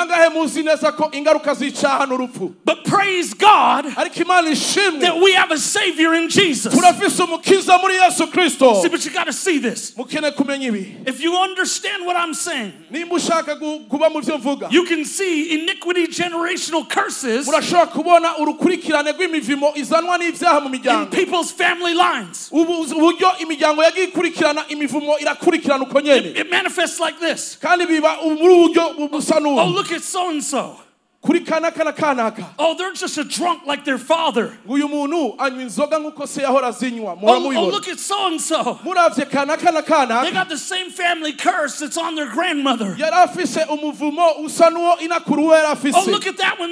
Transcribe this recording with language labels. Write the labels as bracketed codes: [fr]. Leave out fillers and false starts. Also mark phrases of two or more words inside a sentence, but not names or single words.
[en] But praise God that we have a Savior in Jesus. See, but you got to see this. If you understand what I'm saying, you can see iniquity generational curses [rn] imivimo izanwa n'ivyaha mu miryango. [en] In people's family lines. [rn] Uburyo imiryango yagiye ikurikirana imivumo irakurikirana uko nyene. [en] It manifests like this. [rn] Kandi biba muri uburyo busa n'ubu. [en] Oh, look at so and so. Oh, they're just a drunk like their father. Oh, look at so and so. They got the same family curse that's on their grandmother. Oh, look at that one.